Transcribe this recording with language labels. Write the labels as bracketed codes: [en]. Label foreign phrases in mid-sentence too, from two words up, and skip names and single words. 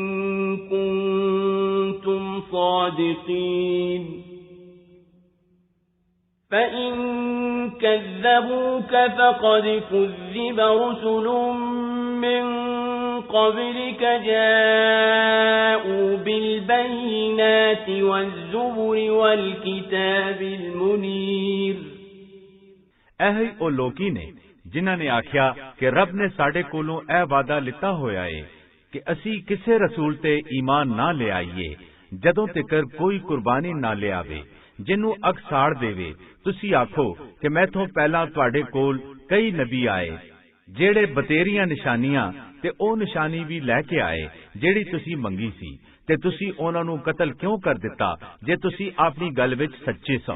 [ar] كنتم صادقين فإن كذبوك فقد كذب رسل من قبلك جاءوا بالبينات والزبر والكتاب المنير। [pa] ਇਹੀ ਉਹ ਲੋਕੀ ਨੇ ਜਿਨ੍ਹਾਂ ਨੇ ਆਖਿਆ ਕਿ ਰੱਬ ਨੇ ਸਾਡੇ ਕੋਲੋਂ ਇਹ ਵਾਅਦਾ ਲਿੱਤਾ ਹੋਇਆ ਏ ਕਿ ਅਸੀਂ ਕਿਸੇ ਰਸੂਲ ਤੇ ਈਮਾਨ ਨਾ ਲਿਆਈਏ ਜਦੋਂ ਤੱਕ ਕੋਈ ਕੁਰਬਾਨੀ ਨਾ ਲਿਆਵੇ ਜਿਹਨੂੰ ਅੱਗ ਸਾੜ ਦੇਵੇ। ਤੁਸੀਂ ਆਖੋ ਕਿ ਮੈਥੋਂ ਪਹਿਲਾਂ ਤੁਹਾਡੇ ਕੋਲ ਕਈ ਨਬੀ ਆਏ ਜਿਹੜੇ ਬਤੇਰੀਆਂ ਨਿਸ਼ਾਨੀਆਂ ਤੇ ਉਹ ਨਿਸ਼ਾਨੀ ਵੀ ਲੈ ਕੇ ਆਏ ਜਿਹੜੀ ਤੁਸੀਂ ਮੰਗੀ ਸੀ, ਤੇ ਤੁਸੀਂ ਉਹਨਾਂ ਨੂੰ ਕਤਲ ਕਿਉਂ ਕਰ ਦਿੱਤਾ ਜੇ ਤੁਸੀਂ ਆਪਣੀ ਗੱਲ ਵਿੱਚ ਸੱਚੇ ਸੋ।